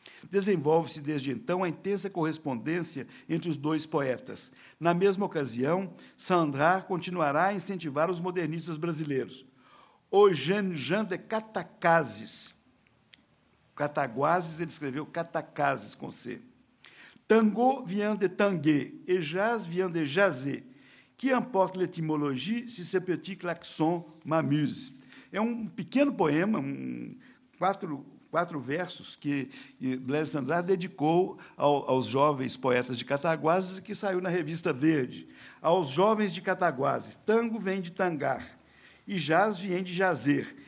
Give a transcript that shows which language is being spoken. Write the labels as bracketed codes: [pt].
[pt] Desenvolve-se desde então a intensa correspondência entre os dois poetas. Na mesma ocasião, Cendrars continuará a incentivar os modernistas brasileiros. O Jean de Catacases. Cataguases, ele escreveu Catacases com C. [fr] Tango vient de tanguer, et jazz vient de jaser. Que importe l'étymologie si ce petit klaxon m'amuse. [pt] É um pequeno poema, quatro versos que Blaise Cendrars dedicou aos jovens poetas de Cataguases, que saiu na revista Verde. Aos jovens de Cataguases, tango vem de tangar, e jazz vem de jazer.